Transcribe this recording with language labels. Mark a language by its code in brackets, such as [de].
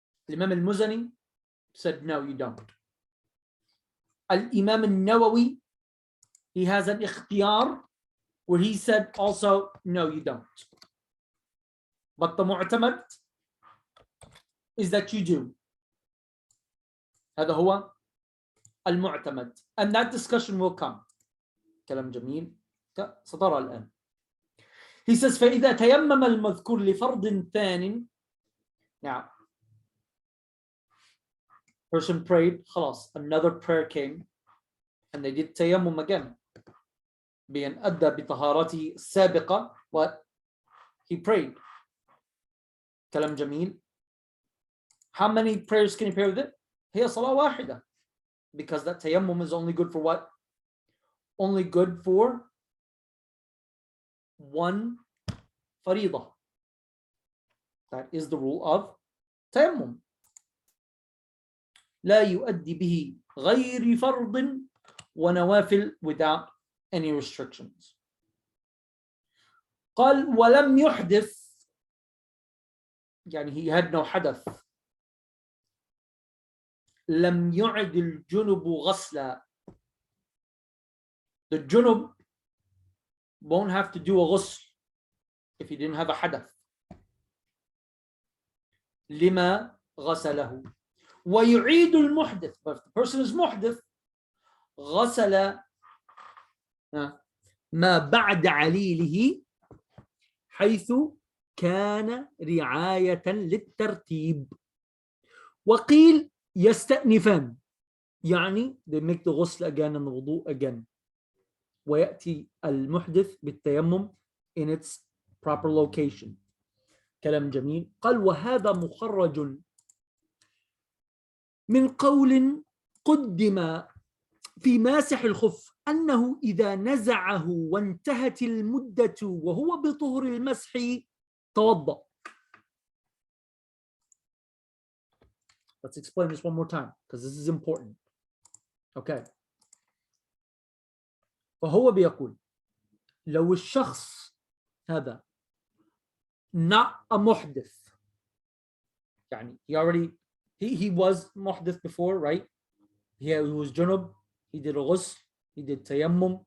[en] Imam al-Muzani said, no, you don't. Al-Imam al-Nawawi, he has an ikhtiyar where he said also, no, you don't. But the mu'tamad is that you do. [ar] هذا هو المعتمد. [en] And that discussion will come. [ar] كلام جميل. سترى الآن. He says, فإذا تيمم المذكور لفرض ثان. [en] Now, person prayed, خلاص, another prayer came, and they did tayammum again. [ar] بأن أدى بطهارته السابقة, what? [en] He prayed. [ar] كلام جميل. [en] How many prayers can you pray with it? [ar] هي صلاة واحدة. [en] Because that tayammum is only good for what? Only good for one faridah. That is the rule of tayammum. [ar] لا يؤدي به غير فرض ونوافل [en] without any restrictions. [ar] قال ولم يحدث, يعني [en] he had no [ar] حدث. لم يعد الجنب غسلا. [en] The junub won't have to do a ghusl if he didn't have a hadath. [ar] لما غسله. ويعيد المحدث. [en] But if the person is muhdith, [ar] غسل ما بعد عليله حيث كان رعاية للترتيب. وقيل يستأنفان, يعني [en] they make the ghusl again and the wudu again. [ar] ويأتي المحدث بالتيمم [en] in its proper location. [ar] كلام جميل. قال وهذا مخرج من قول قدم في ماسح الخف أنه إذا نزعه وانتهت المدة وهو بطهر المسح توضأ. [en] Let's explain this one more time because this is important. Okay. [ar] فهو بيقول لو الشخص هذا [en] not a محدث, يعني he was محدث before, right? He was junub, he did a ghusl, He did tayammum.